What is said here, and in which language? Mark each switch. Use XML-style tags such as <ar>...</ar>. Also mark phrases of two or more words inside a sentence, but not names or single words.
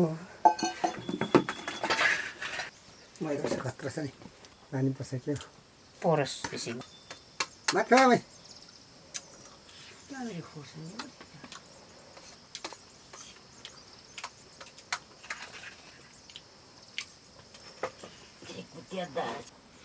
<ne>मैले खतरा छ नि पानी पसेको</ne> <id>Poros di sini.</id> <ne>भात खाऊ भाइ</ne> <id>Ada kursi. Ikut dia dah.</id>